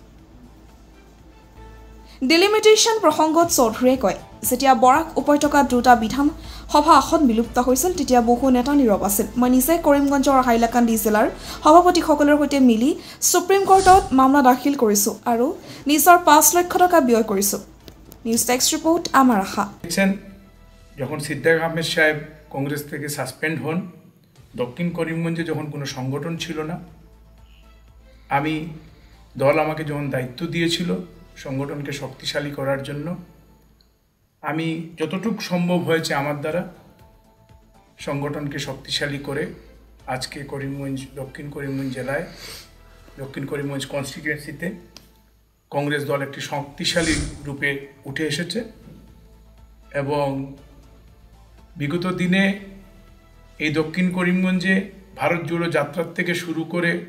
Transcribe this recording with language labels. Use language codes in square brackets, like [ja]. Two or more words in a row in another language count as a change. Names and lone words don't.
[as] ডিলিমিটেশ্যন প্ৰসংগত চৌধুৰীয়ে কয়, যেতিয়া বৰাক উপত্যকাত দুটা বিধানসভা আসন বিলুপ্ত হৈছিল তেতিয়া বহু নেতা নীৰৱ আছিল। মই নিজে কৰিমগঞ্জৰ হাইলাকান্দি জিলাৰ সভাপতিসকলৰ সৈতে মিলি সুপ্ৰিম কোৰ্টত মামলা দাখিল কৰিছোঁ আৰু নিজৰ 5 লাখ টকা ব্যয় কৰিছোঁ। নিউজ টেক্সট রিপোর্ট আমার আশা। [bn] যখন সিদ্দিক আহমেদ সাহেব কংগ্রেস থেকে সাসপেন্ড হন, দক্ষিণ করিমগঞ্জে যখন কোনো সংগঠন ছিল না, আমি দল আমাকে যখন দায়িত্ব দিয়েছিল সংগঠনকে শক্তিশালী করার জন্য, আমি যতটুকু সম্ভব হয়েছে আমার দ্বারা সংগঠনকে শক্তিশালী করে আজকে করিমগঞ্জ দক্ষিণ করিমগঞ্জ জেলায় দক্ষিণ করিমগঞ্জ কনস্টিটুয়েন্সিতে কংগ্রেস দল একটি শক্তিশালী রূপে উঠে এসেছে এবং বিগত দিনে এই দক্ষিণ করিমগঞ্জে ভারত জোড়ো যাত্রার থেকে শুরু করে